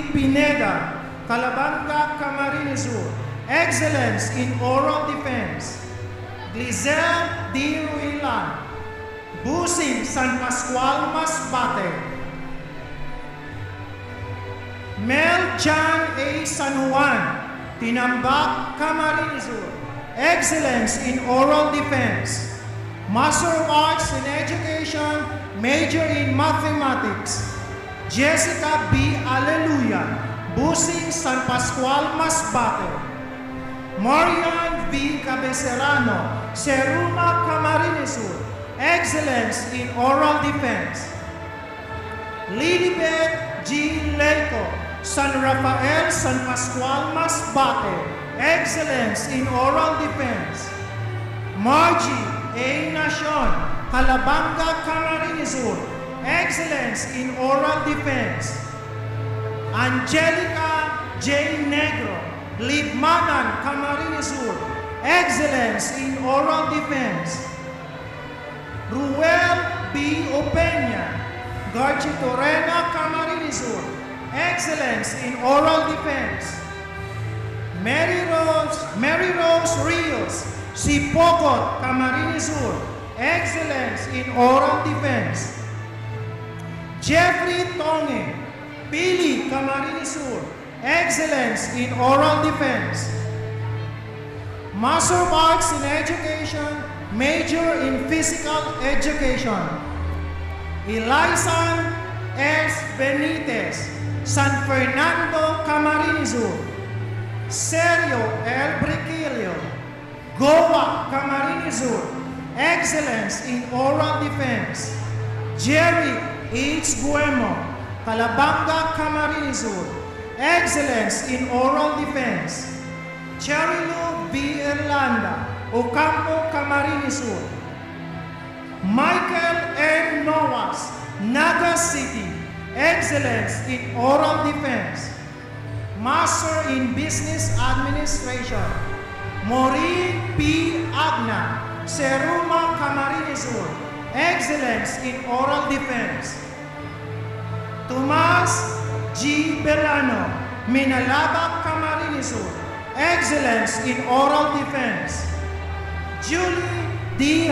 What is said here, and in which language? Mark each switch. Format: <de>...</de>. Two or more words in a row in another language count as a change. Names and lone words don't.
<en>Pineda, Calabanga, Camarines Sur, excellence in oral defense. Glizel D. Ruilan, Busing, San Pascual, Masbate. Mel John A. San Juan, Tinambak, Camarines Sur, excellence in oral defense. Master of Arts in Education, major in Mathematics. Jessica B. Alleluia, Busing, San Pascual, Masbate. Marian V. Cabecerano, Seruma, Camarines Sur, excellence in oral defense. Lilibet G. Leico, San Rafael, San Pascual, Masbate, excellence in oral defense. Margie A. Nacion, Calabanga, Camarines Sur, excellence in oral defense. Angelica J. Negro, Libmanan, Camarines Sur, excellence in oral defense. Ruel B. Opeña, Garchitorena, Camarines Sur, excellence in oral defense. Mary Rose Rios, Sipocot, Camarines Sur, excellence in oral defense. Jeffrey Tonge, Pili, Camarines Sur, excellence in oral defense. Master of Arts in Education, major in Physical Education. Elisan S. Benitez, San Fernando, Camarines Sur. Sergio L. Briquillo, Goa, Camarines Sur, excellence in oral defense. Jerry H. Guemo, Calabanga, Camarines Sur, excellence in oral defense. Charilu V. Irlanda, Ocampo, Camarines Sur. Michael N. Noas, Naga City, excellence in oral defense. Master in Business Administration. Maureen P. Agna, Seruma, Camarines Sur, excellence in oral defense. Tomas G. Belano, Minalaba, Camarines Sur, excellence in oral defense. Julie D.</en>